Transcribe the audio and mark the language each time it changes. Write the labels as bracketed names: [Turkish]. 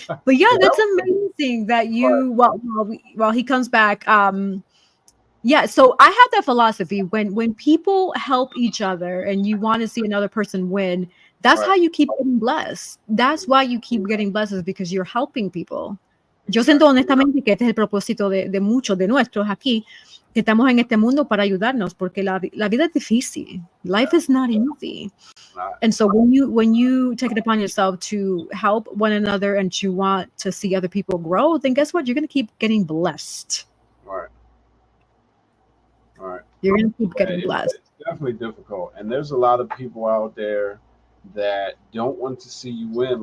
[English] But yeah, that's amazing that you while he comes back. Yeah, so I have that philosophy when people help each other and you want to see another person win, that's how you keep getting blessed. That's why you keep getting blessed, is because you're helping people. [Spanish] Yo siento honestamente que este es el propósito de muchos de nuestros aquí, que estamos en este mundo para ayudarnos, porque la vida es difícil. [English] Life is not easy. And so when you take it upon yourself to help one another and to want to see other people grow, then guess what? You're going to keep getting blessed. All right. You're going to keep getting blessed. It's definitely difficult. And there's a lot of people out there that don't want to see you win.